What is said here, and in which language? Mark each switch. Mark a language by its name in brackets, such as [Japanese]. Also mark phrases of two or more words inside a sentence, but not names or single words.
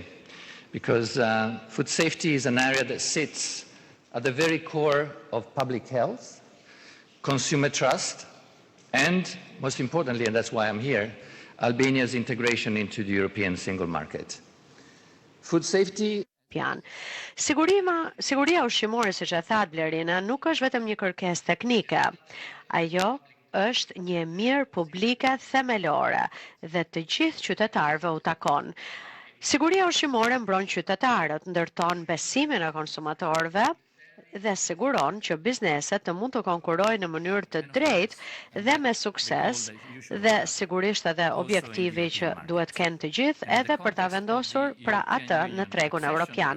[English] Because food safety is an area that sits at the very core of public health, consumer trust, and most importantly, and that's why I'm here, Albania's integration into the European single market. Food safety. [Albanian] Siguria ushqimore, siç e tha Blerina, nuk është vetëm një kërkesë teknike. Ajo është një mirë publike themelore dhe të gjithë qytetarëve u takon. Siguria ushqimore mbron qytetarët, ndërton besimin e konsumatorëve dhe siguron që bizneset të mund të konkurojnë në mënyrë të drejtë dhe me sukses dhe sigurisht edhe objektivi që duhet kenë të gjithë edhe për ta vendosur pra atë në tregun evropian.